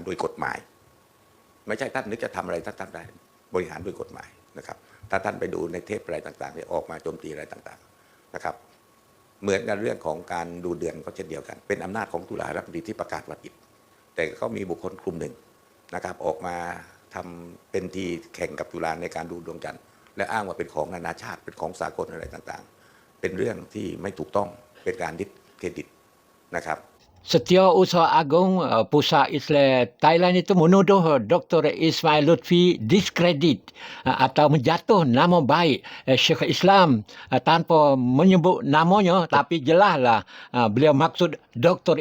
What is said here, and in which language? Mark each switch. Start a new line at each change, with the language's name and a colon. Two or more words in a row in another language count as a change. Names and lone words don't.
Thai: โดยกฎหมายไม่ใช่ท่านนึกจะทำอะไรท่านทำได้บริหารโดยกฎหมายนะครับถ้าท่านไปดูในเทปอะไรต่างๆเนี่ยออกมาโจมตีอะไรต่างๆนะครับเหมือนกันเรื่องของการดูเดือนก็เช่นเดียวกันเป็นอำนาจของจุฬารัฐมนตรีที่ประกาศว่าผิดแต่ก็มีบุคคลกลุ่มหนึ่งนะครับออกมาทำเป็นทีแข่งกับจุฬาในการดูดวงจันทร์และอ้างว่าเป็นของนานาชาติเป็นของสากลอะไรต่างๆเป็นเรื่องที่ไม่ถูกต้องเป็นการดิสเครดิตนะครับ
Malay: Setiausaha Agung Pusat Islam Thailand itu menuduh Dr. Ismail Lutfi diskredit atau menjatuh nama baik Syekh Islam tanpa menyebut namanya, tapi jelaslah beliau maksud Dr.